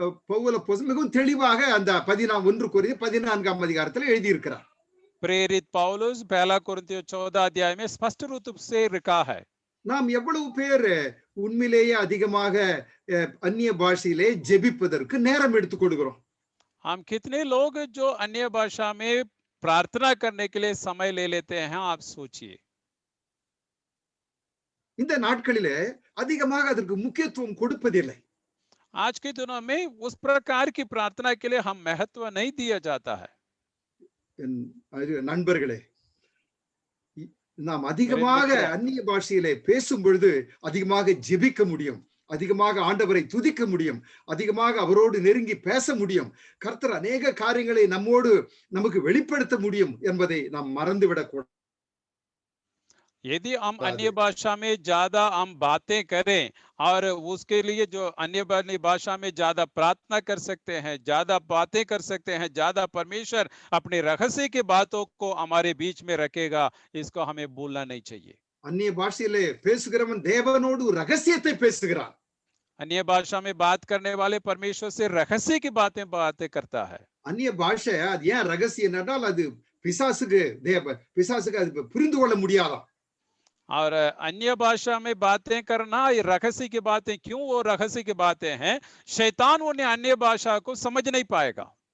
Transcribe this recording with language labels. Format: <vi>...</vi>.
<ta>பவுல் அப்போஸ்தலன் மிகவும் தெளிவாக அந்த 1 கொரிந்தியர் 14ஆம் அதிகாரத்தில் எழுதியிருக்கிறார்.</ta> <hi>प्रेरित पौलुस 1 कुरिन्थियों 14 अध्याय में स्पष्ट रूप से लिखा है।</hi> <ta>நாம் எவ்வளவு பேர் உண்மையிலேயே அதிகமாக அந்நிய பாஷையிலே ஜெபிப்பதற்கு நேரம் எடுத்துக் கொள்கிறோம்.</ta> <hi>हम कितने लोग जो अन्य भाषा में प्रार्थना करने के लिए समय ले लेते हैं आप सोचिए।</hi> <ta>இந்த நாட்களிலே அதிகமாக அதற்கு முக்கியத்துவம் கொடுப்பதில்லை.</ta> <hi>आज के दिनों में उस प्रकार की प्रार्थना के लिए हम महत्व नहीं दिया जाता है।</hi> <ta>நண்பர்களே, நாம் அதிகமாக அந்நிய பாஷையிலே பேசும் பொழுது அதிகமாக ஜெபிக்க முடியும், அதிகமாக ஆண்டவரை துதிக்க முடியும், அதிகமாக அவரோடு நெருங்கி பேச முடியும், கர்த்தர் அநேக காரியங்களை நமக்கு வெளிப்படுத்த முடியும் என்பதை நாம் மறந்துவிடக் கூடாது.</ta> <hi>यदि हम अन्य भाषा में ज्यादा हम बातें करें और उसके लिए जो अन्य भाषा में ज्यादा प्रार्थना कर सकते हैं, ज्यादा बातें कर सकते हैं, ज्यादा परमेश्वर अपने रहस्य की बातों को हमारे बीच में रखेगा, इसको हमें भूलना नहीं चाहिए।</hi> <ta>அந்நிய பாஷையிலே பேசுகிறவன் தேவனோடு ரகசியத்தை பேசுகிறான்.</ta> <hi>अन्य भाषा में बात करने वाले परमेश्वर से रहस्य की बातें करता है।</hi> <ta>அந்நிய பாஷை அது ஏன் ரகசியம் என்றால் அது பிசாசுக்கு அது புரிந்து கொள்ள முடியாதாம்.</ta> <hi>और अन्य भाषा में बातें करना ये रहस्य की बातें, क्यों वो रहस्य की बातें हैं? शैतान उन्हें अन्य भाषा को समझ नहीं पाएगा।</hi>